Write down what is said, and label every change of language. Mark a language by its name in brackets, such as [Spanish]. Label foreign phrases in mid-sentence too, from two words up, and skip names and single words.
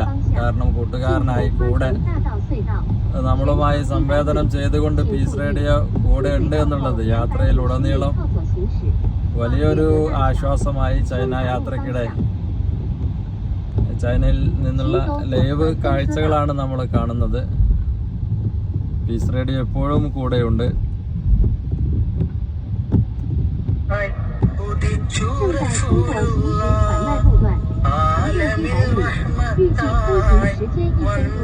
[Malayalam] കാരണം കൂട്ടുകാരനായി കൂടെ നമ്മളുമായി സംവേദനം ചെയ്തുകൊണ്ട് പീസ് റേഡിയോ കൂടെ ഉണ്ട് എന്നുള്ളത് യാത്രയിൽ ഉടനീളം വലിയൊരു ആശ്വാസമായി. ചൈന യാത്രക്കിടെ ചൈനയിൽ നിന്നുള്ള ലൈവ് കാഴ്ചകളാണ് നമ്മൾ കാണുന്നത്. പീസ് റേഡിയോ എപ്പോഴും കൂടെയുണ്ട്. [Chinese] 正在行走行驶缓慢路段，600米，预计通行时间1分钟。